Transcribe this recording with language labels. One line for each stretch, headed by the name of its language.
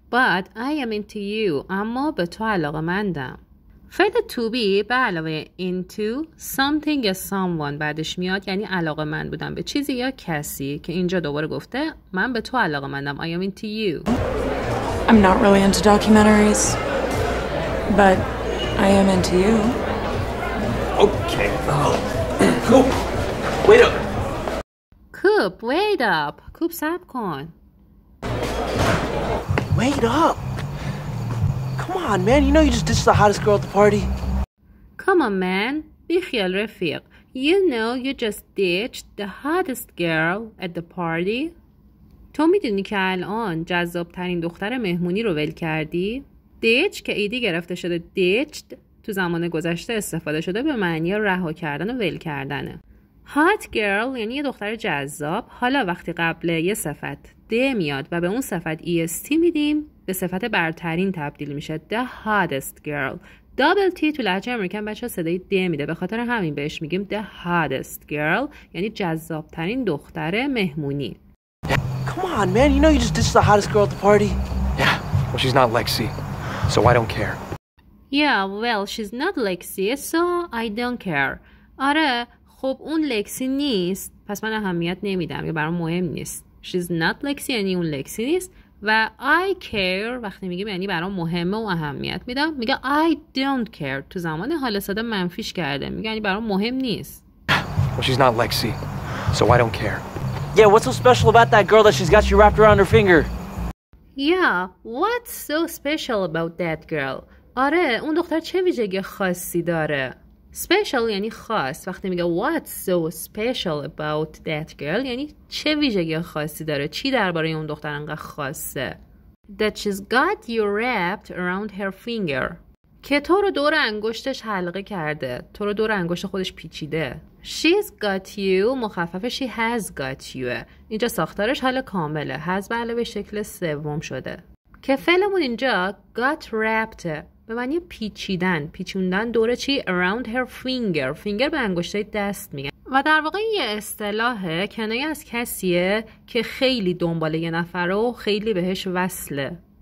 English: But I am into you
Persian: اما به تو علاقه‌مندم. فعل to be به علاوه into something یا someone بعدش میاد یعنی علاقه‌مند بودن به چیزی یا کسی که اینجا دوباره گفته من به تو علاقه‌مندم.
English: I am into you. I'm not really into documentaries, but I am into you. Okay. Coop, wait up. Coop, wait up. Coop صبر کن. Wait up. Come on, man. You know you just ditched the hottest girl at the party. Come on, man.
Persian: بیخیال رفیق.
English: You know you just ditched the hottest girl at the party.
Persian: تو میدونی که الان جذابترین دختر مهمونی رو ول کردی؟ دیچ که ایدی گرفته شده دیچد تو زمان گذشته استفاده شده به معنی رها کردن و ول کردنه.
English: hot girl
Persian: یعنی یه دختر جذاب. حالا وقتی قبل یه صفت د میاد و به اون صفت est میدیم به صفت برترین تبدیل میشه.
English: the hottest girl.
Persian: دابل تی تو لهجه امریکن بچه صدای د میده، به خاطر همین بهش میگیم
English: the hottest girl
Persian: یعنی جذابترین دختر مهمونی.
English: Come on, man. You know you just ditched the hottest girl at the party. Yeah, well, she's not Lexi, so I don't care. Yeah, well, she's not Lexi, so I don't care.
Persian: آره، خب اون لکسی نیست، پس من اهمیت نمیدم یا برام مهم نیست.
English: She's not Lexi
Persian: یعنی اون لکسی نیست و
English: I care
Persian: وقتی میگیم یعنی برام مهمه و اهمیت میدم. میگه
English: I don't care
Persian: تو زمان حال ساده منفیش کرده، میگه یعنی برام مهم نیست.
English: Well, she's not Lexi, so I don't care. Yeah, what's so special about that girl that she's got you wrapped around her finger? Yeah, what's so special about that girl?
Persian: آره، اون دختر چه ویژگی خاصی داره؟ Special یعنی خاص. وقتی میگه
English: what's so special about that girl
Persian: یعنی چه ویژگی خاصی داره، چی درباره اون دختر انقدر خاصه.
English: That she's got you wrapped around her finger
Persian: که تو رو دور انگشتش حلقه کرده، تو رو دور انگشت خودش پیچیده.
English: She's got you
Persian: مخفف
English: she has got you.
Persian: اینجا ساختارش حال کامله، has به علاوه شکل سوم شده که فعلمون اینجا got wrapped به معنی پیچیدن، پیچوندن دور چی؟
English: around her finger.
Persian: finger به انگشتای دست میگن و در واقع یه اصطلاحه کنایه از کسیه که خیلی دنبال یه نفره و خیلی بهش وصله.